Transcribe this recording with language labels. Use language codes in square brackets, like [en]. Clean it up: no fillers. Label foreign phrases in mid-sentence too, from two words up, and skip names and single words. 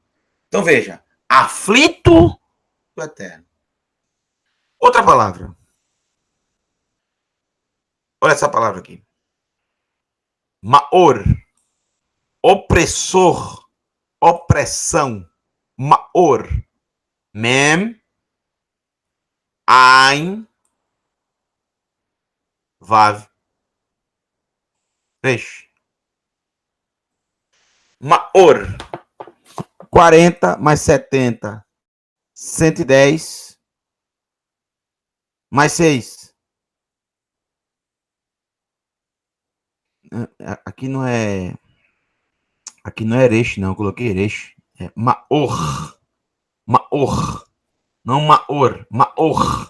[pt] Então veja, aflito do Eterno. Outra palavra. Olha essa palavra aqui. Maor, opressor, opressão. Maor, mem, ain, vav, resh. Maor, 40 mais 70, 110, mais 6. Aqui não é Eresh, não. Eu coloquei Eresh. É Maor. Maor. Não Maor. Maor.